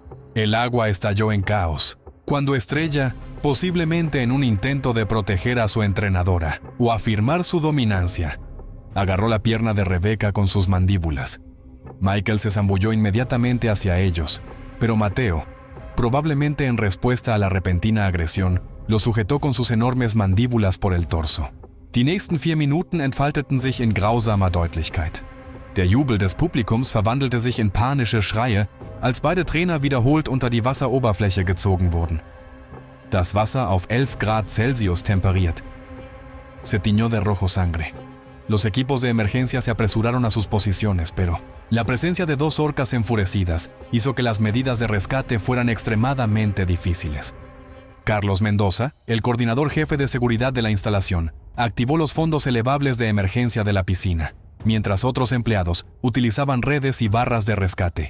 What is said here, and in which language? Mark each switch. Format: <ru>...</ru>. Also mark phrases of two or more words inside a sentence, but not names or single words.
<es>El agua estalló en caos, cuando Estrella, posiblemente en un intento de proteger a su entrenadora o afirmar su dominancia, agarró la pierna de Rebecca con sus mandíbulas. Michael se zambulló inmediatamente hacia ellos, pero Mateo, probablemente en respuesta a la repentina agresión, lo sujetó con sus enormes mandíbulas por el torso.</es> <de>Die nächsten 4 Minuten entfalteten sich in grausamer Deutlichkeit. Der Jubel des Publikums verwandelte sich in panische Schreie, als beide Trainer wiederholt unter die Wasseroberfläche gezogen wurden. Das Wasser auf 11 Grad Celsius temperiert.</de> <es>Se tiñó de rojo sangre. Los equipos de emergencia se apresuraron a sus posiciones, pero la presencia de 2 orcas enfurecidas hizo que las medidas de rescate fueran extremadamente difíciles. Carlos Mendoza, el coordinador jefe de seguridad de la instalación, activó los fondos elevables de emergencia de la piscina, mientras otros empleados utilizaban redes y barras de rescate.</es>